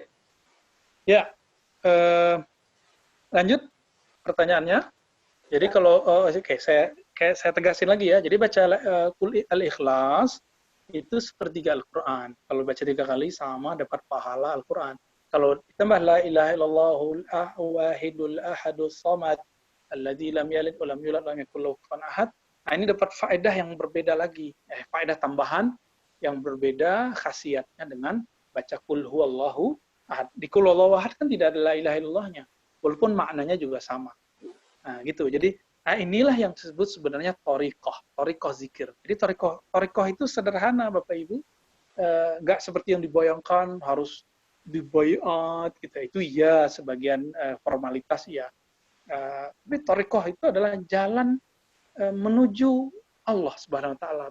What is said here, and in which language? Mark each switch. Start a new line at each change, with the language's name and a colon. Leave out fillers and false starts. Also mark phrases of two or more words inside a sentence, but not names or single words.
Indonesian: Ya. Lanjut pertanyaannya. Jadi kalau saya tegasin lagi ya. Jadi baca Al-Ikhlas itu sepertiga Al-Qur'an. Kalau baca 3 kali sama dapat pahala Al-Qur'an. Kalau ditambah
Arabic: لا إله إلا الله الواحد الأحد الصمد الذي لم يلد ولم يولد ولم يكن له كفوا أحد.
Indonesian: Nah, ini dapat faedah yang berbeda lagi. Faedah tambahan yang berbeda khasiatnya dengan baca
Arabic: قل هو الله أحد.
Indonesian: Di
Arabic: قل هو الله أحد
Indonesian: kan tidak ada
Arabic: لا إله
Indonesian: illallahnya. Walaupun maknanya juga sama. Nah, gitu. Jadi inilah yang disebut sebenarnya thariqah zikir. Jadi thariqah itu sederhana Bapak Ibu. Nggak seperti yang dibayangkan harus dibayat gitu. Itu ya sebagian formalitas ya. Tapi thariqah itu adalah jalan menuju Allah
Arabic: سبحانه وتعالى.